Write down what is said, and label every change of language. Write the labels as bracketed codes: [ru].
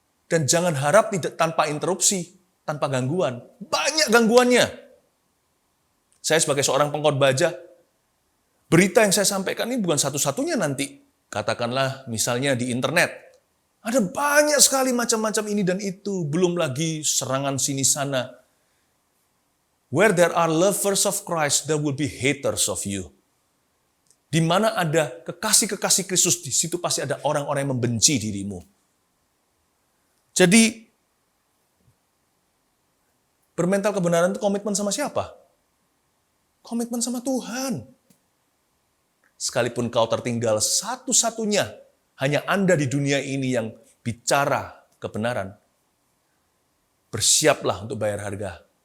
[id] Dan jangan harap tidak tanpa interupsi, tanpa gangguan. Banyak gangguannya. Saya sebagai seorang pengkhotbah aja, berita yang saya sampaikan ini bukan satu-satunya nanti. Katakanlah misalnya di internet. Ada banyak sekali macam-macam ini dan itu. Belum lagi serangan sini sana. [en] Where there are lovers of Christ, there will be haters of you. [id] Di mana ada kekasih-kekasih Kristus, di situ pasti ada orang-orang yang membenci dirimu. Jadi, bermental kebenaran itu komitmen sama siapa? Komitmen sama Tuhan. Sekalipun kau tertinggal satu-satunya, hanya Anda di dunia ini yang bicara kebenaran, bersiaplah untuk bayar harga.